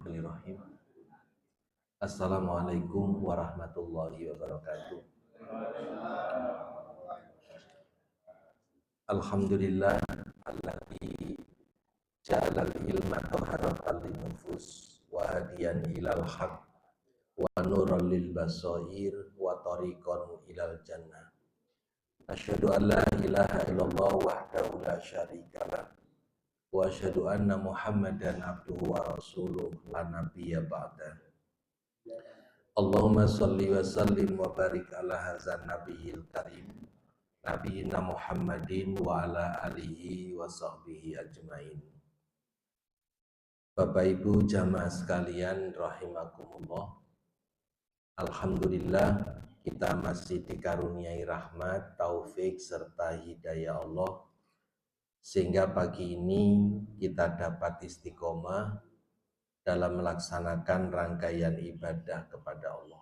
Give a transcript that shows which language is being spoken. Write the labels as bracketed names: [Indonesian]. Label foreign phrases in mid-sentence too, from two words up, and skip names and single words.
[Arabic] بسم الله الرحمن الرحيم. السلام عليكم ورحمة الله وبركاته. الحمد لله الذي جعل العلم طهارة للنفوس وهاديا إلى الحق ونورا للبصائر وطريقا إلى الجنة. أشهد أن لا إله إلا الله وحده لا شريك له وأشهد أن محمدا عبده ورسوله لا نبي بعده. اللهم صل وسلم وبارك على هذا النبي الكريم نبينا محمد وعلى آله وصحبه أجمعين. [Indonesian] Bapak Ibu jamaah sekalian rahimakumullah. Alhamdulillah kita masih dikaruniai rahmat, taufik serta hidayah Allah sehingga pagi ini kita dapat istiqomah dalam melaksanakan rangkaian ibadah kepada Allah.